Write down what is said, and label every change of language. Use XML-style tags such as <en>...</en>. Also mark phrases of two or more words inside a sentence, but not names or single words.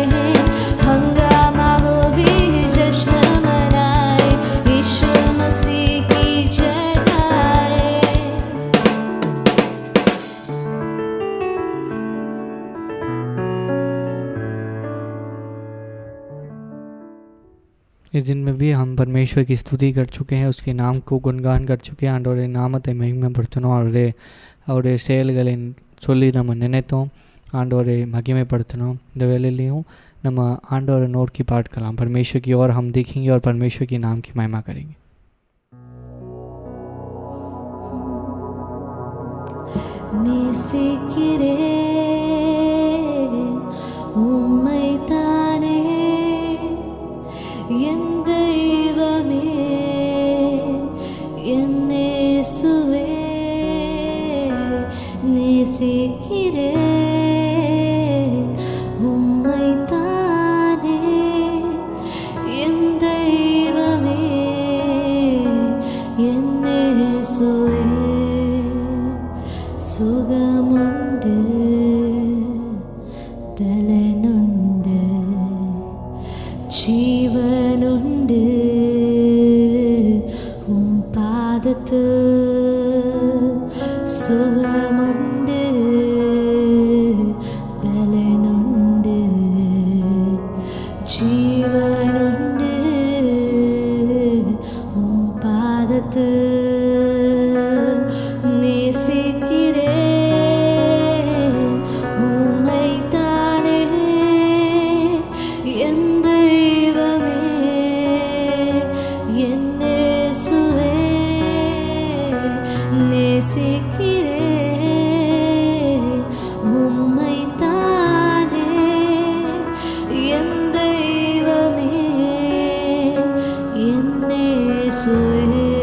<hi>हंगामा हो भी जश्न मनाए, यीशु मसीह की जय गाए। इस दिन में भी हम परमेश्वर की स्तुति कर चुके हैं, उसके नाम को गुणगान कर चुके हैं.</hi> <ta>ஆண்டவரே நாமத்தை மகிமைப்படுத்தணும். அவருடைய செயல்களை சொல்லி நம்ம நினைத்தோம். ஆண்டவரை மகிமைப்படுத்தணும். இந்த வேலையிலையும் நம்ம ஆண்டவரை நோக்கி பார்க்கலாம். परमेश्वर की ओर हम देखेंगे और परमेश्वर के नाम की महिमा करेंगे. நேசிக்கிறேன் உம்மைத்தானே என் தெய்வமே, என் இயேசுவே. நேசிக்கிறேன் உம்மைத்தானே என் தெய்வமே, என் இயேசுவே. சுகமுண்டு, பெலனுண்டு, ஜீவனுண்டு உம் பாதத்து. சுகமுண்டு, பெலனுண்டு, ஜீவனுண்டு உம் பாதத்து. நேசிக்கிறேன் உம்மைத்தானே என் தெய்வமே, என் இயேசுவே. நேசிக்கிறேன் உம்மைத்தானே என் தெய்வமே, என் இயேசுவே.</ta>